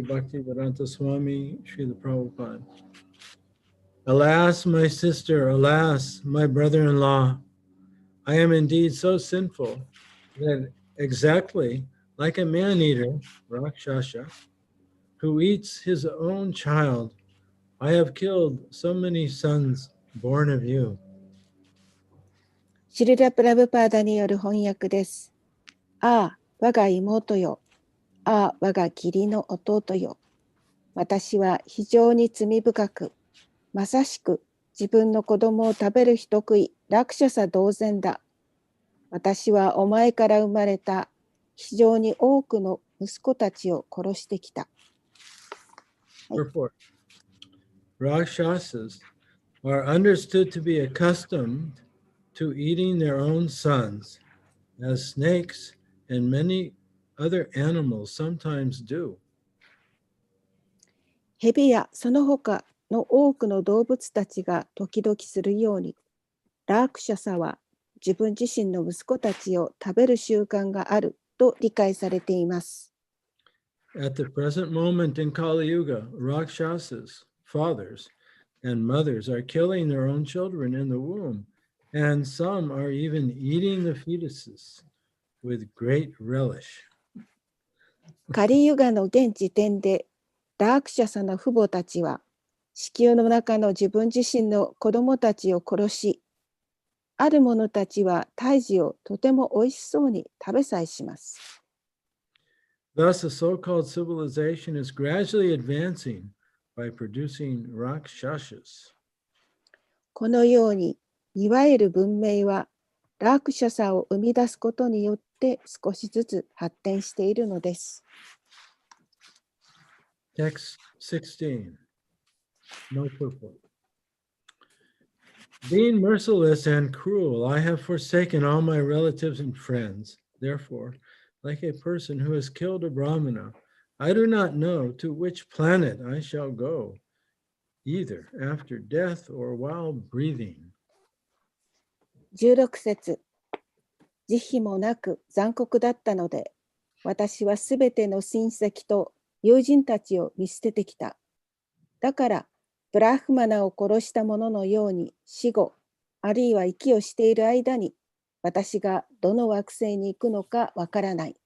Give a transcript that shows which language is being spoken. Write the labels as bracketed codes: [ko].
[en] Bhaktivedanta Swami, Srila Prabhupada. Alas, my sister, alas, my brother-in-law, I am indeed so sinful that exactly like a man-eater, Rakshasa, who eats his own child, I have killed so many sons born of you. [ja] シルラ・プラブパーダによる翻訳です。ああ、我が妹よ。ああ、我が義理の弟よ。私は非常に罪深く、まさしく自分の子供を食べる人食い、ラクシャサ同然だ。私はお前から生まれた非常に多くの息子たちを殺してきた。 [en] Purport. Rakshasas are understood to be accustomed to eating their own sons, as snakes and many other animals sometimes do. [ja] 蛇やその他の多くの動物たちが時々するように、ラークシャサは自分自身の息子たちを食べる習慣があると理解されています。 [en] At the present moment in Kali Yuga, Rakshasas, fathers and mothers are killing their own children in the womb, and some are even eating the fetuses with great relish. [ja] カリユガの現時点で、ラークシャサの父母たちは、子宮の中の自分自身の子供たちを殺し、ある者たちは胎児をとてもおいしそうに食べさえします。 [en] Thus, a so-called civilization is gradually advancing by producing Rakshasas. [ja] このように、いわゆる文明は、ラークシャサを生み出すことによって少しずつ発展しているのです。 [en] Text 16. No purport. Being merciless and cruel, I have forsaken all my relatives and friends. Therefore, like a person who has killed a Brahmana, I do not know to which planet I shall go, either after death or while breathing. [ja] 16節、慈悲もなく残酷だったので、私はすべての親戚と友人たちを見捨ててきた。だから、ブラフマナを殺した者のように死後、あるいは息をしている間に、私がどの惑星に行くのかわからない。